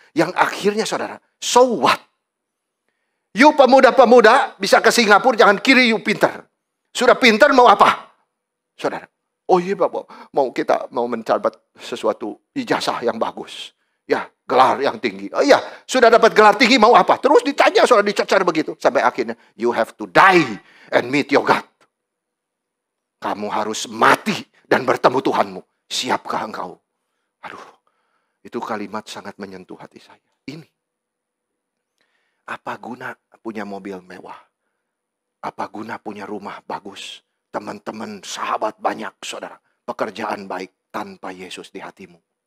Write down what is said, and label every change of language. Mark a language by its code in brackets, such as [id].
[id] Yang akhirnya, saudara, [en] so what? You [id] pemuda-pemuda bisa ke Singapura, jangan kiri you pintar. Sudah pintar mau apa? Saudara. Oh iya Bapak, kita mau mencatat sesuatu ijazah yang bagus. Ya, gelar yang tinggi. Oh iya, sudah dapat gelar tinggi mau apa? Terus ditanya, saudara, dicacar begitu. Sampai akhirnya, [en] you have to die and meet your God. [id] Kamu harus mati dan bertemu Tuhanmu. Siapkah engkau? Aduh, itu kalimat sangat menyentuh hati saya. Ini. Apa guna punya mobil mewah? Apa guna punya rumah bagus? Teman-teman, sahabat banyak, saudara. Pekerjaan baik tanpa Yesus di hatimu.